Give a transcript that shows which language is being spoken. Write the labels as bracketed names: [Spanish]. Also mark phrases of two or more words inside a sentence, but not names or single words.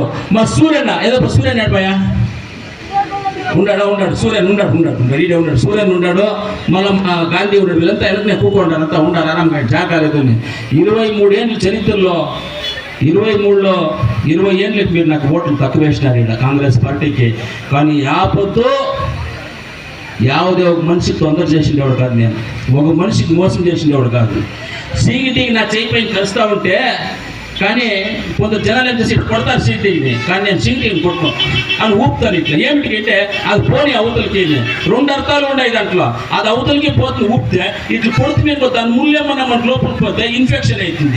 [Telugu] మా సూర్యన్న ఏదో సూర్యన్ ఏడపోయా ఉన్నాడు. సూర్యన్ ఉన్నాడు. సూర్యన్ ఉన్నాడు. మళ్ళీ గాంధీ ఉన్నాడు. వీళ్ళంతా వెనకనే కూకుంటారు. అంతా ఉండాలి ఆరాంగా జాగాలేదు. 23 ఏళ్ళ చరిత్రలో 23లో 20 ఏళ్ళకి మీరు నాకు ఓట్లు తక్కువ వేసినారు ఇక్కడ కాంగ్రెస్ పార్టీకి. కానీ యాపొద్దు [Kannada] ಯಾವುದೇ ಒಬ್ಬ ಮನುಷ್ಯಕ್ಕೆ ತೊಂದರೆ [Telugu] చేసిండేవాడు కాదు. నేను ఒక మనిషికి మోసం చేసిండేవాడు కాదు. సీఈటీకి నా చేయి పైన కలుస్తూ ఉంటే కానీ కొంత జనాలు ఏం చేసి కొడతారు సీటీని, కానీ నేను సీటీని కొట్టను అని ఊపుతాను ఇట్లా. ఏమిటికంటే అది పోనీ అవతలకి 2 అర్థాలు ఉన్నాయి దాంట్లో. అది అవతలకి పోతుంది ఊపితే, ఇట్లా కొడుతు మీద దాని ముళ్ళేమన్నా మన లోపల పోతే ఇన్ఫెక్షన్ అవుతుంది.